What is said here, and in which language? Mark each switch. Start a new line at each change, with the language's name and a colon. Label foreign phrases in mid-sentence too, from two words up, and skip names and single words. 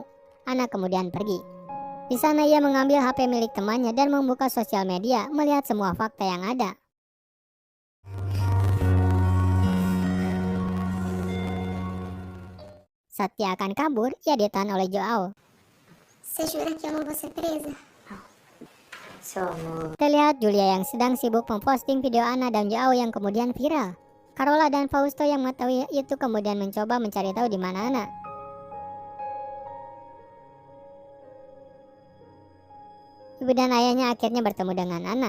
Indonesian: Anna kemudian pergi. Di sana ia mengambil HP milik temannya dan membuka sosial media melihat semua fakta yang ada. Saat ia akan kabur, ia ditahan oleh Joao.
Portuguese: Você jura que eu não vou ser presa? Seu amor.
Indonesian: Terlihat Julia yang sedang sibuk memposting video Anna dan Joao yang kemudian viral. Carola dan Fausto yang mengetahui itu kemudian mencoba mencari tahu di mana Anna. Ibu dan ayahnya akhirnya bertemu dengan Anna.